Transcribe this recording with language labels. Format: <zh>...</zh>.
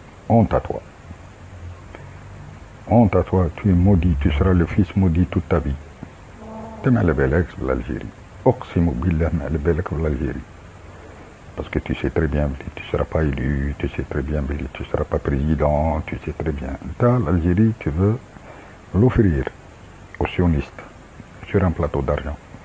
<fr>honte à toi. honte à toi, tu es maudit, tu seras le fils maudit toute ta vie.</fr> <ar>انت ما على بالكش بالالجيري، اقسم بالله ما على بالك بالالجيري.</ar> <fr>Parce que tu sais très bien que tu ne seras pas élu, tu sais très bien que tu ne seras pas président, tu sais très bien. L'Algérie, tu veux l'offrir aux sionistes sur un plateau d'argent.</fr>